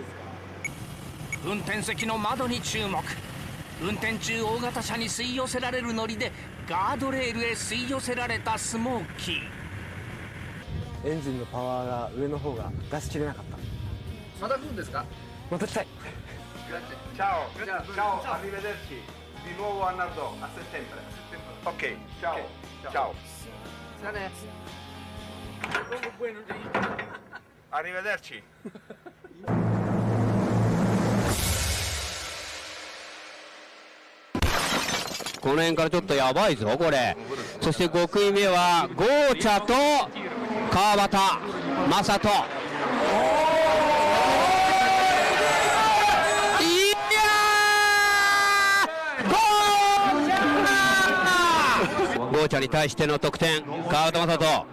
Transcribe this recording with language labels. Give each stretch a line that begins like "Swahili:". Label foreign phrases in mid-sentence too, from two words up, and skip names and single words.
Japanese: 運転席の窓に注目。運転中大型車に吸い寄せられるノリでガードレールへ吸い寄せられたスモーキー。エンジンのパワーが上の方が出し切れなかった。また来るんですか。また来たい。
Italian: Ciao, ciao, arrivederci. Di nuovo a Nardò a settembre. Ok, ciao, ciao. Arrivederci.
Japanese: この辺からちょっとやばいぞこれ。そして5組目はゴーチャと川端正人。ゴーチャに対しての得点、川端正人。